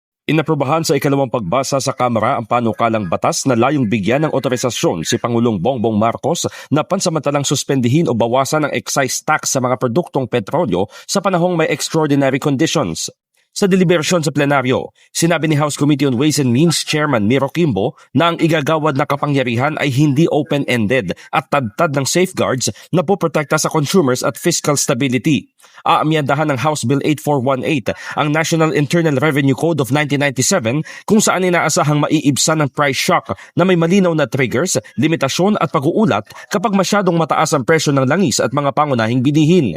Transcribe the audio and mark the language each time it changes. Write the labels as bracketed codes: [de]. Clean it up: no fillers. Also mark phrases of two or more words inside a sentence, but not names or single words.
[tl] Inaprubahan sa ikalawang pagbasa sa Kamara ang panukalang batas na layong bigyan ng otorisasyon si Pangulong Bongbong Marcos na pansamantalang suspendihin o bawasan ang [en] excise tax [tl] sa mga produktong petrolyo sa panahong may [en] extraordinary conditions. [tl] Sa deliberasyon sa plenaryo, sinabi ni House Committee on Ways and Means Chairman Miro Quimbo na ang igagawad na kapangyarihan ay hindi open-ended at tadtad ng safeguards na poprotekta sa consumers at [en] fiscal stability. [tl] Aamyandahan ng House Bill 8418 ang National Internal Revenue Code of 1997 kung saan inaasahang maiibsan ng [en] price shock [tl] na may malinaw na triggers, limitasyon at pag-uulat kapag masyadong mataas ang presyo ng langis at mga pangunahing bilihin.